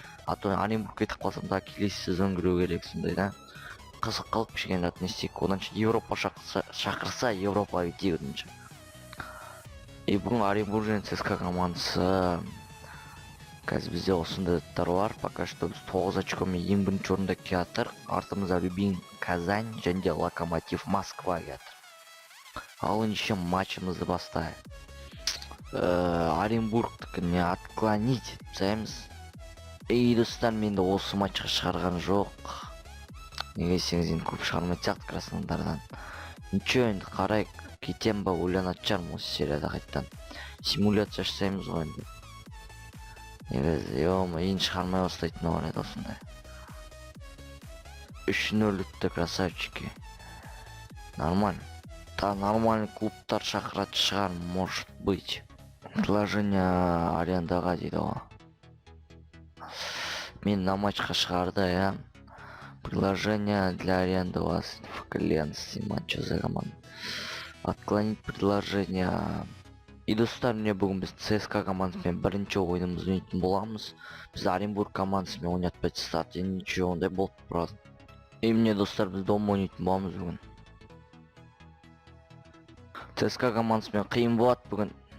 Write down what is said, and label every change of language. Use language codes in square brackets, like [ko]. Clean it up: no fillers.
[kk] А то Оренбург кетіп қалсам да келесі сезон кіру керек, сондай да. Қызық қылып кішкене зат не істейік. Одан Европа шақырса Европа кетейік оданша. Бүгін Оренбург және ЦСКА командасы. Қазір бізде осындай заттар бар. [ru] Пока что [kk] біз 9 очкомен ең бірінші орында келатыр. Артымызда Рубин Казань және де Локомотив Москва келатыр. Ал ендеше матчымызды бастайық. Оренбургтікі не отклонить жасаймыз. Достар, менде осы матчқа шығарған жоқ. Неге десеңіз, енді көп шығармайды сияқты Краснодардан. [ru] Ничего, [kk] енді қарайық, кетем ба, ойланатын шығармын осы серияда қайттан. Симуляция жасаймыз ғой енді. Негізі, енді шығармай бастайтын бар еді осындай. 3-0 өтті, красавчики. [ru] Нормально. [kk] Нормальный клубтар шақыратын шығар, [ru] может быть. [kk] Предложение арендаға дейді ғой. Мен на матчқа шығарды, я. [ru] Предложение для аренды у вас в клиентстве матча за команду. Отклонить предложение. [kk] Достар, мне бүгін біз ЦСКА командасымен бірінші ойынымызды ойнайтын боламыз. Біз Оренбург командасымен ойнатпайды старт. Енді [ru] ничего, [kk] ондай болып тұрады. Мне, достар, біз дома ойнайтын боламыз бүгін. ЦСКА командасымен қиын болады бүгін.